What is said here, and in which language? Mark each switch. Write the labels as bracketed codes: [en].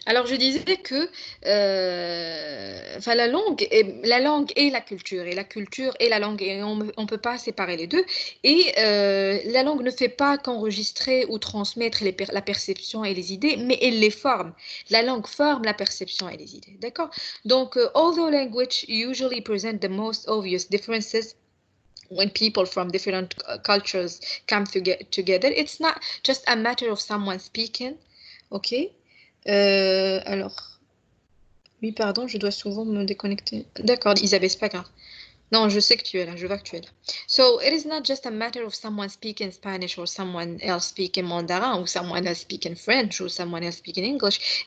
[fr] Alors, je disais que la langue est la culture, et la culture est la langue, et on ne peut pas séparer les deux. Et la langue ne fait pas qu'enregistrer ou transmettre la perception et les idées, mais elle les forme. La langue forme la perception et les idées. D'accord? [en] Donc, although language usually present the most obvious differences when people from different cultures come together, it's not just a matter of someone speaking, okay? Alors, [fr] Oui, pardon, je dois souvent me déconnecter. D'accord, Isabelle, c'est pas grave. Non, je sais que tu es là, je vois que tu es là. [en] So it is not just a matter of someone speaking Spanish or someone else speaking Mandarin or someone else speaking French or someone else speaking English.